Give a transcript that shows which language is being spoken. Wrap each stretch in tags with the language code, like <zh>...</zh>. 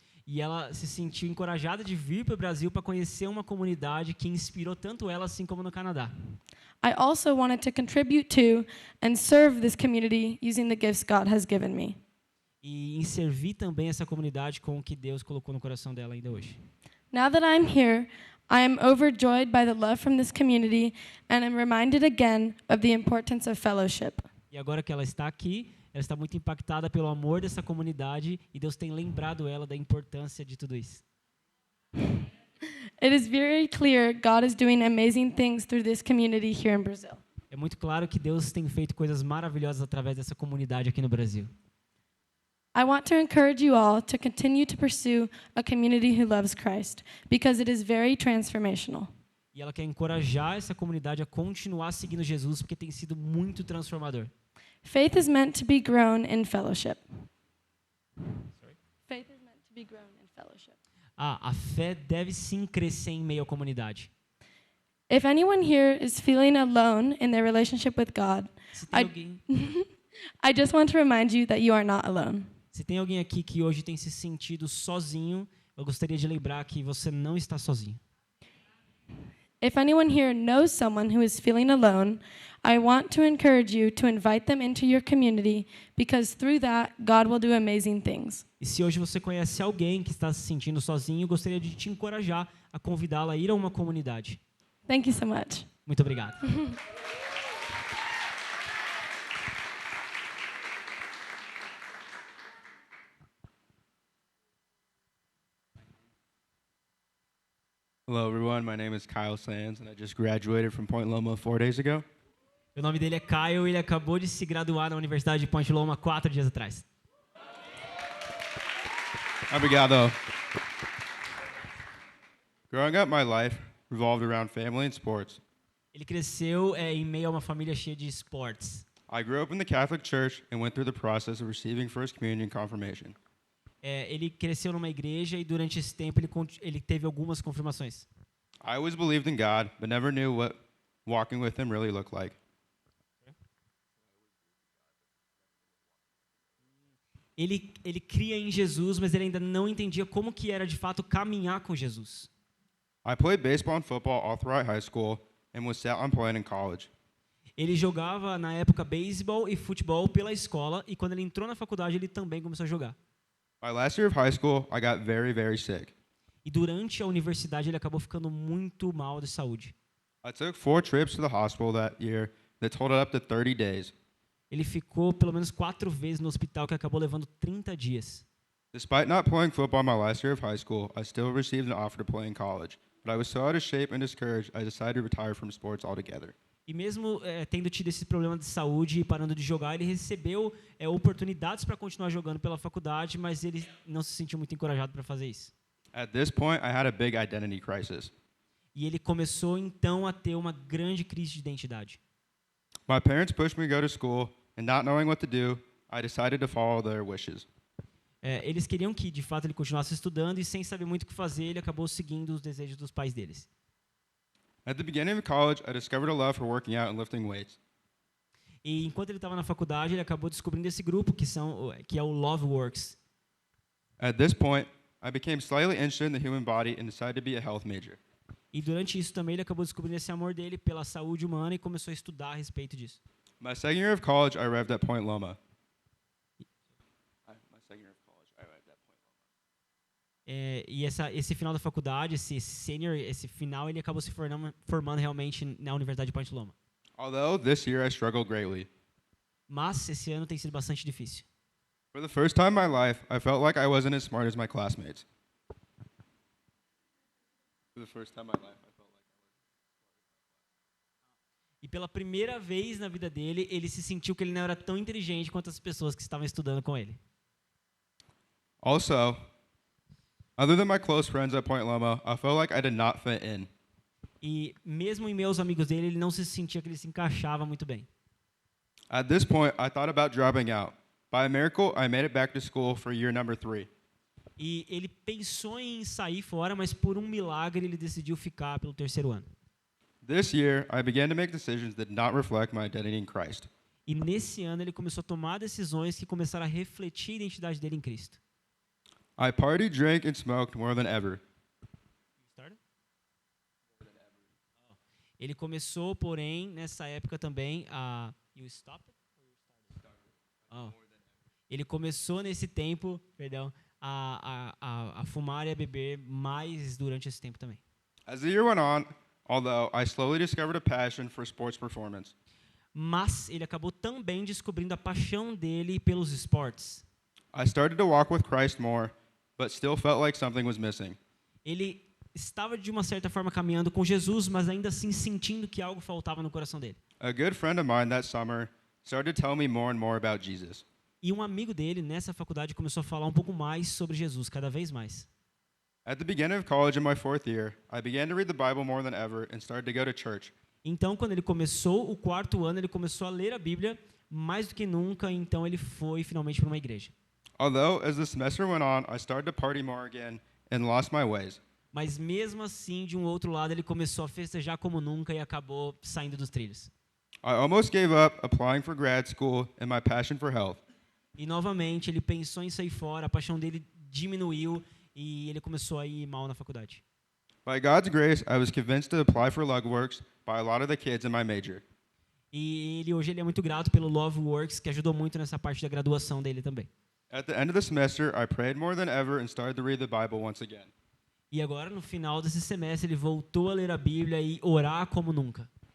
<pt>E ela se sentiu encorajada de vir para o Brasil para conhecer uma comunidade que inspirou tanto ela assim como no Canadá.</pt> <en>I also wanted to contribute to and serve this community using the gifts God has given me.</en> <pt>E em servir também essa comunidade com o que Deus colocou no coração dela ainda hoje.</pt> <en>Now that I'm here, I am overjoyed by the love from this community and am reminded again of the importance of fellowship.</en> <pt>E agora que ela está aqui, ela está muito impactada pelo amor dessa comunidade e Deus tem lembrado ela da importância de tudo isso.</pt> <en>It is very clear God is doing amazing things through this community here in Brazil.</en> <pt>É muito claro que Deus tem feito coisas maravilhosas através dessa comunidade aqui no Brasil.</pt> <en>I want to encourage you all to continue to pursue a community who loves Christ because it is very transformational.</en> <pt>E ela quer encorajar essa comunidade a continuar seguindo Jesus porque tem sido muito transformador.</pt> <en>Faith is meant to be grown in fellowship. Faith is meant to be grown in fellowship.</en> <pt>A fé deve sim crescer em meio à comunidade.</pt> <en>If anyone here is feeling alone in their relationship with God,</en> <pt>Se tem alguém,</pt> <en>I just want to remind you that you are not alone.</en> <pt>se tem alguém aqui que hoje tem se sentido sozinho, eu gostaria de lembrar que você não está sozinho.</pt> <en>If anyone here knows someone who is feeling alone, I want to encourage you to invite them into your community because through that, God will do amazing things.</en> <pt>E se hoje você conhece alguém que está se sentindo sozinho, eu gostaria de te encorajar a convidá-la a ir a uma comunidade.</pt> <en>Thank you so much.</en> <pt>Muito obrigado.</pt> <en>Hello, everyone. My name is Kyle Sands, and I just graduated from Point Loma 4 days ago.</en> <pt>O nome dele é Kyle e ele acabou de se graduar na Universidade de Point Loma 4 dias atrás. Obrigado.</pt> <en>Growing up, my life revolved around family and sports.</en> <pt>Ele cresceu em meio a uma família cheia de esportes.</pt> <en>I grew up in the Catholic Church and went through the process of receiving First Communion and confirmation.</en> <pt>Ele cresceu numa igreja e durante esse tempo ele teve algumas confirmações.</pt> <en>I always believed in God, but never knew what walking with Him really looked like.</en> <pt>Ele cria em Jesus, mas ele ainda não entendia como que era de fato caminhar com Jesus.</pt> <en>I played baseball and football all throughout high school and was set on playing in college.</en> <pt>Ele jogava na época beisebol e futebol pela escola e quando ele entrou na faculdade ele também começou a jogar.</pt> <en>My last year of high school, I got very, very sick.</en> <pt>E durante a universidade ele acabou ficando muito mal de saúde.</pt> <en>I took 4 trips to the hospital that year that totaled up to 30 days.</en> <pt>Ele ficou pelo menos 4 vezes no hospital, que acabou levando 30 dias.</pt> <en>Despite not playing football my last year of high school, I still received an offer to play in college. But I was so out of shape and discouraged, I decided to retire from sports altogether.</en> <pt>E mesmo tendo tido esse problema de saúde e parando de jogar, ele recebeu oportunidades para continuar jogando pela faculdade, mas ele não se sentiu muito encorajado para fazer isso.</pt> <en>At this point, I had a big identity crisis.</en> <pt>E ele começou então a ter uma grande crise de identidade.</pt> <en>My parents pushed me to go to school, and not knowing what to do, I decided to follow their wishes.</en> <pt>Eles queriam que, de fato, ele continuasse estudando e, sem saber muito o que fazer, ele acabou seguindo os desejos dos pais deles.</pt> <en>At the beginning of college, I discovered a love for working out and lifting weights.</en> <pt>E enquanto ele estava na faculdade, ele acabou descobrindo esse grupo que é o Love Works.</pt> <en>At this point, I became slightly interested in the human body and decided to be a health major.</en> <pt>E durante isso também ele acabou descobrindo esse amor dele pela saúde humana e começou a estudar a respeito disso.</pt> <en>My second year of college, I arrived at Point Loma.</en> <pt>E esse final da faculdade, esse final, ele acabou se formando realmente na Universidade de Point Loma.</pt> <en>Although this year I struggled greatly.</en> <pt>Mas esse ano tem sido bastante difícil.</pt> <en>For the first time in my life, I felt like I wasn't as smart as my classmates. For the first time in my life, I felt like</en> <pt>E pela primeira vez na vida dele, ele se sentiu que ele não era tão inteligente quanto as pessoas que estavam estudando com ele.</pt> <en>Also, other than my close friends at Point Loma, I felt like I did not fit in.</en> <pt>E mesmo em meus amigos dele, ele não se sentia que ele se encaixava muito bem.</pt> <en>At this point, I thought about dropping out. By a miracle, I made it back to school for year number 3.</en> <pt>E ele pensou em sair fora, mas por um milagre ele decidiu ficar pelo terceiro ano.</pt> <en>This year, I began to make decisions that did not reflect my identity in Christ.</en> <pt>E nesse ano ele começou a tomar decisões que começaram a refletir a identidade dele em Cristo.</pt> <en>I partied, drank, and smoked more than ever.</en> <pt>Ele começou, porém, nessa época também a...</pt> <en>You stop it? Oh.</en> <pt>Ele começou nesse tempo, perdão, a fumar e a beber mais durante esse tempo também.</pt> <en>As the year went on, although I slowly discovered a passion for sports performance.</en> <pt>Mas ele acabou também descobrindo a paixão dele pelos esportes.</pt> <en>I started to walk with Christ more, but still felt like something was missing.</en> <pt>Ele estava de uma certa forma caminhando com Jesus, mas ainda assim sentindo que algo faltava no coração dele.</pt> <en>A good friend of mine that summer started to tell me more and more about Jesus.</en> <pt>E um amigo dele nessa faculdade começou a falar um pouco mais sobre Jesus, cada vez mais.</pt> <en>At the beginning of college in my 4th year, I began to read the Bible more than ever and started to go to church.</en> <pt>Então, quando ele começou o 4º ano, ele começou a ler a Bíblia mais do que nunca, então ele foi finalmente para uma igreja.</pt> <en>Although, as the semester went on, I started to party more again and lost my ways.</en> <pt>Mas mesmo assim, de um outro lado, ele começou a festejar como nunca e acabou saindo dos trilhos.</pt> <en>I almost gave up applying for grad school and my passion for health.</en> <pt>E novamente, ele pensou em sair fora, a paixão dele diminuiu e ele começou a ir mal na faculdade.</pt> <en>By God's grace, I was convinced to apply for Lugworks by a lot of the kids in my major.</en> <pt>E hoje ele é muito grato pelo Love Works, que ajudou muito nessa parte da graduação dele também.</pt> <en>At the end of the semester, I prayed more than ever and started to read the Bible once again.</en> <pt>E agora, no final desse semestre, ele voltou a ler a Bíblia e orar como nunca.</pt>